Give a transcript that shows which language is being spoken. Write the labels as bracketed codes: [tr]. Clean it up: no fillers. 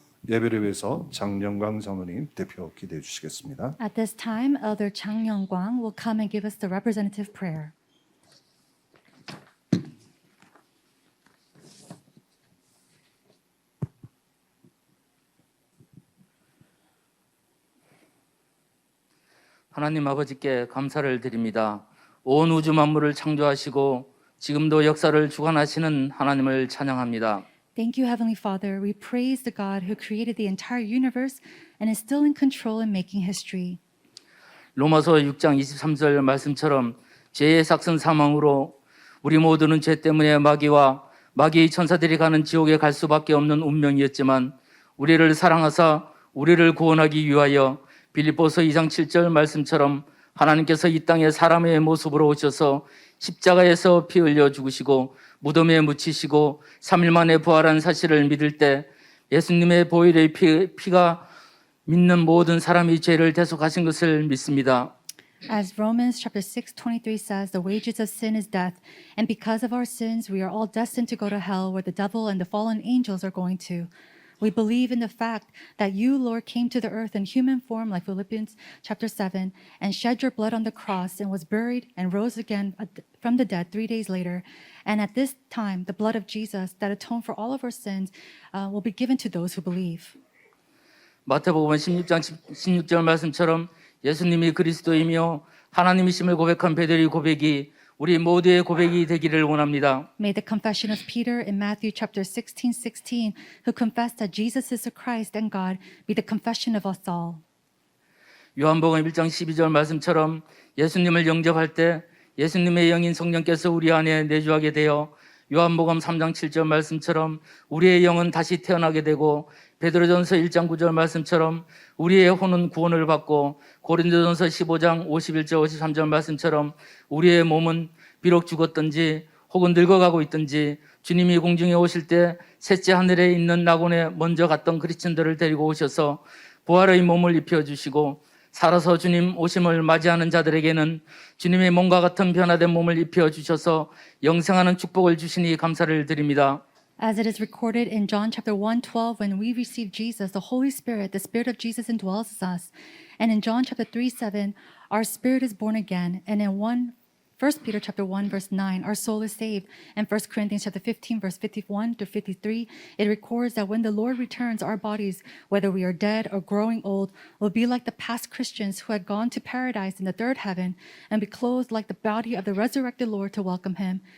[ko] 예배를 위해서 장영광 사모님 대표 기도해 주시겠습니다. [en] At this time, Elder Chang Young-gwang will come and give us the representative prayer. [ko] 하나님 아버지께 감사를 드립니다. 온 우주 만물을 창조하시고 지금도 역사를 주관하시는 하나님을 찬양합니다. [en] Thank you, Heavenly Father. We praise the God who created the entire universe and is still in control and making history. [ko] 로마서 6장 23절 말씀처럼 죄의 삭슨 사망으로 우리 모두는 죄 때문에 마귀와 마귀의 천사들이 가는 지옥에 갈 수밖에 없는 운명이었지만 우리를 사랑하사 우리를 구원하기 위하여 빌립보서 2장 7절 말씀처럼 하나님께서 이 땅에 사람의 모습으로 오셔서 십자가에서 피 흘려 죽으시고 무덤에 묻히시고 3일 만에 부활한 사실을 믿을 때 예수님의 보혈의 피가 믿는 모든 사람이 죄를 대속하신 것을 믿습니다. [en] As Romans chapter 6:23 says, the wages of sin is death, and because of our sins, we are all destined to go to hell, where the devil and the fallen angels are going to. We believe in the fact that you, Lord, came to the earth in human form, like Philippians chapter 7, and shed your blood on the cross and was buried and rose again from the dead 3 days later. And at this time, the blood of Jesus that atoned for all of our sins will be given to those who believe. [ko] 마태복음 16장 16절 말씀처럼 예수님이 그리스도이며 하나님이심을 고백한 베드로의 고백이 우리 모두의 고백이 되기를 원합니다. [en] May the confession of Peter in Matthew chapter 16:16, who confessed that Jesus is the Christ and God, be the confession of us all. [ko] 요한복음 1장 12절 말씀처럼 예수님을 영접할 때 예수님의 영인 성령께서 우리 안에 내주하게 되어 요한복음 3장 7절 말씀처럼 우리의 영은 다시 태어나게 되고 베드로전서 1장 9절 말씀처럼 우리의 혼은 구원을 받고 고린도전서 15장 51절 53절 말씀처럼 우리의 몸은 비록 죽었든지 혹은 늙어가고 있든지 주님이 공중에 오실 때 셋째 하늘에 있는 낙원에 먼저 갔던 그리스도인들을 데리고 오셔서 부활의 몸을 입혀주시고 살아서 주님 오심을 맞이하는 자들에게는 주님의 몸과 같은 변화된 몸을 입혀주셔서 영생하는 축복을 주시니 감사를 드립니다. [en] As it is recorded in John chapter 1:12, when we receive Jesus, the Holy Spirit, the Spirit of Jesus indwells us. And in John chapter 3:7, our spirit is born again. And in 1 Peter chapter 1 verse 9, our soul is saved. And 1 Corinthians chapter 15 verse 51 to 53, it records that when the Lord returns, our bodies, whether we are dead or growing old, will be like the past Christians who had gone to paradise in the third heaven and be clothed like the body of the resurrected Lord to welcome him.